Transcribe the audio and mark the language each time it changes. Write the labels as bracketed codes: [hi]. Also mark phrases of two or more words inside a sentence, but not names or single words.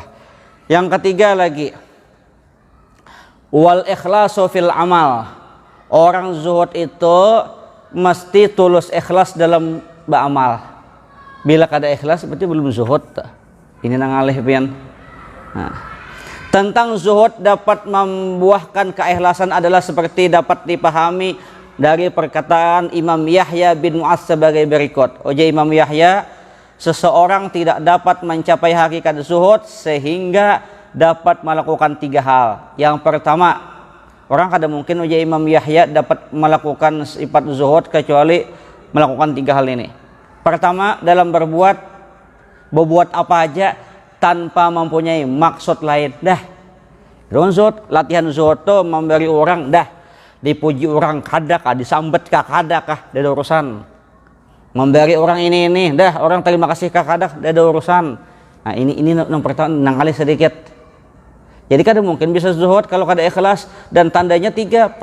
[id] Yang ketiga lagi, [ar] wal ikhlasu fil amal. [id] Orang zuhud itu mesti tulus ikhlas dalam beramal. Bila kada ikhlas berarti belum zuhud. [bjn] Ini nang alih pian. Nah. [id] Tentang zuhud dapat membuahkan keikhlasan adalah seperti dapat dipahami dari perkataan Imam Yahya bin Mu'adz sebagai berikut. Ujar Imam Yahya, seseorang tidak dapat mencapai hakikat zuhud sehingga dapat melakukan 3 hal. Yang pertama, orang kada mungkin ujar Imam Yahya dapat melakukan sifat zuhud kecuali melakukan 3 hal ini. Pertama, dalam berbuat apa aja tanpa mempunyai maksud lain. [bjn] Dah zuhud, latihan zuhud tuh memberi orang dah dipuji orang kadakah, disambet kadakah, ada urusan. [id] Memberi orang ini dah orang terima kasih kadak, ada urusan. Nah ini yang pertama nang kali sedikit. Jadi kada mungkin bisa zuhud kalau kada ikhlas, dan tandanya 3.